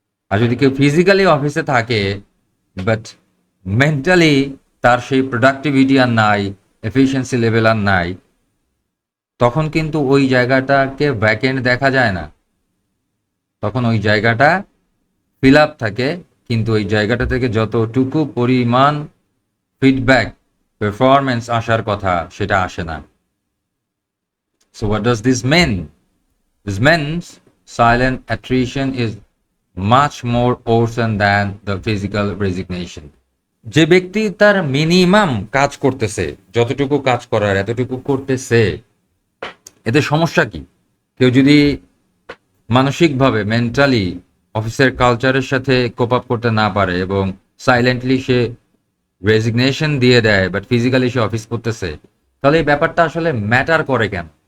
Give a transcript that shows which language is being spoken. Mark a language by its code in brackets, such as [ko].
[bn] আর যদি কেউ ফিজিক্যালি অফিসে থাকে বাট মেন্টালি তার সেই প্রোডাক্টিভিটি আর নাই, এফিসিয়েন্সি লেভেল আর নাই, তখন কিন্তু ওই জায়গাটাকে ভ্যাকেন্ট দেখা যায় না, তখন ওই জায়গাটা ফিল আপ থাকে, কিন্তু ওই জায়গাটা থেকে যতটুকু পরিমাণ ফিডব্যাক, পারফরমেন্স আসার কথা সেটা আসে না। [en] So what does this mean? This means silent attrition is much more worsen than the physical resignation. [bn] যে ব্যক্তি তার মিনিমাম কাজ করতেছে, যতটুকু কাজ করার এতটুকু করতেছে, এতে সমস্যা কি? কেউ যদি মানসিকভাবে মেন্টালি অফিসের কালচারের সাথে কোপ আপ করতে না পারে এবং সাইলেন্টলি সে রেজিগনেশন দিয়ে দেয় বাট ফিজিক্যালি সে অফিস করতেছে, তাহলে এই ব্যাপারটা আসলে ম্যাটার করে কেন?